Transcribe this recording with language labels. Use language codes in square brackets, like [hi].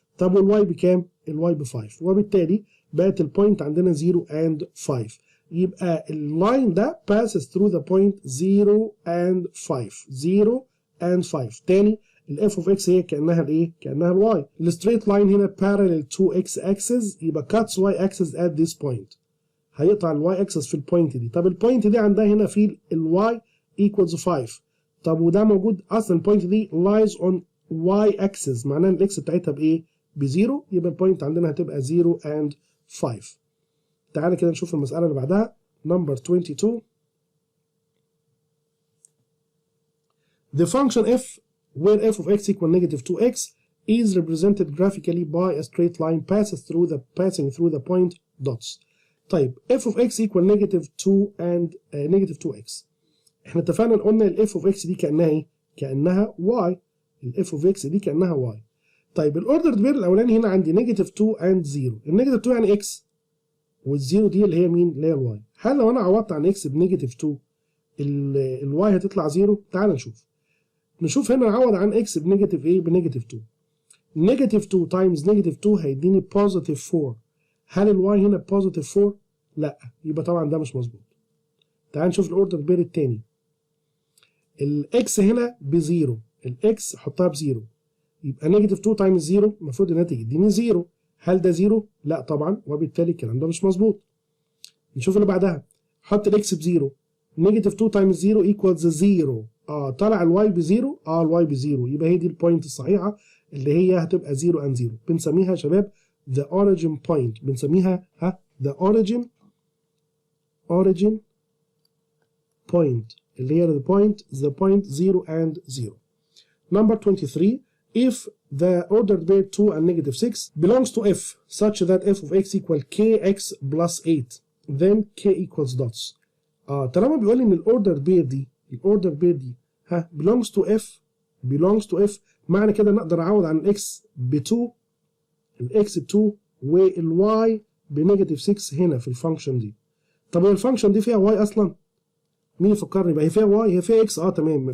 [ar] طب والواي بكام؟ الواي ب 5، وبالتالي بقت البوينت عندنا 0 and 5. يبقى اللاين ده [en] passes through the point 0 and 5. 0 and 5. [ar] تاني الاف اوف اكس هي كانها الايه؟ كانها الواي. الستريت لاين هنا [en] parallel to x axis يبقى cuts y axis at this point. [ar] هيقطع الواي اكسس في البوينت دي. طب البوينت دي عندها هنا في الواي equals 5. طب وده موجود اصلا البوينت دي [en] lies on y axis، [ar] معناها الاكس بتاعتها بايه؟ بزيرو، يبقى البوينت عندنا هتبقى 0 and 5. تعالى كده نشوف المسألة اللي بعدها number 22. [en] The function f where f of x equal negative 2x is represented graphically by a straight line passing through the point dots. طيب f of x equal negative 2 and negative 2x. [ar] احنا اتفقنا قلنا ال f of x دي كأنها ايه؟ كأنها y. ال f of x دي كأنها y. طيب الاوردر بير الاولاني هنا عندي negative 2 and 0. النيجاتيف 2 يعني x، والزيرو دي اللي هي مين؟ اللي هي الواي. هل لو انا عوضت عن x بنيجاتيف 2 الواي هتطلع 0؟ تعال نشوف هنا اعوض عن x بنيجاتيف ايه؟ بنيجاتيف 2. نيجاتيف 2 تايمز نيجاتيف 2 هيديني بوزيتيف 4. هل الواي هنا بوزيتيف 4؟ لا، يبقى طبعا ده مش مظبوط. تعال نشوف الاوردر بير التاني. الاكس هنا بزيرو، الاكس حطها بزيرو، يبقى نيجاتيف 2 تايمز 0 المفروض الناتج يديني 0. هل ده 0؟ لا طبعا، وبالتالي الكلام ده مش مظبوط. نشوف اللي بعدها. حط الاكس بزيرو، نيجاتيف 2 تايمز 0 ايكوالز 0. طلع الواي بزيرو، الواي بزيرو، يبقى هي دي البوينت الصحيحه اللي هي هتبقى 0 and 0. بنسميها يا شباب [en] the origin point، بنسميها the origin point اللي هي the point 0 and 0. Number 23. If the ordered pair 2 and negative 6 belongs to f such that f of x equal kx plus 8 then k equals dots. [ar] طالما بيقول لي ان الاوردر بير دي [en] belongs to f [ar] معنى كده نقدر اعوض عن الاكس ب 2، الاكس ب 2 والواي بنيجاتيف 6 هنا في الفانكشن دي. طب هي الفانكشن دي فيها واي اصلا؟ مين يفكرني بقى؟ هي فيها واي، هي فيها اكس. تمام.